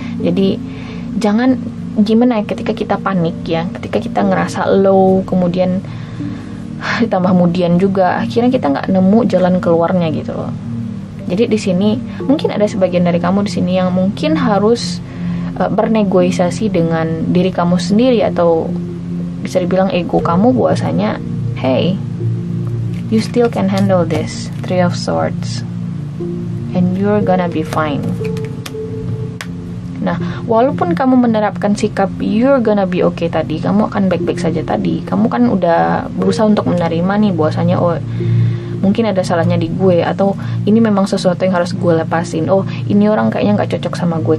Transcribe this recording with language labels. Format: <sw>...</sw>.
<id>Jadi jangan gimana ya, ketika kita panik ya, ketika kita ngerasa low, kemudian ditambah kemudian juga akhirnya kita nggak nemu jalan keluarnya gitu loh. Jadi di sini mungkin ada sebagian dari kamu di sini yang mungkin harus bernegosiasi dengan diri kamu sendiri, atau bisa dibilang ego kamu bahwasanya, hey,</id> <en>you still can handle this. Three of Swords, and you're gonna be fine.</en> <id>Nah, walaupun kamu menerapkan sikap</id> <en>you're gonna be okay</en> <id>tadi, kamu akan baik-baik saja tadi, kamu kan udah berusaha untuk menerima nih bahwasanya, oh mungkin ada salahnya di gue, atau ini memang sesuatu yang harus gue lepasin, oh ini orang kayaknya gak cocok sama gue.</id>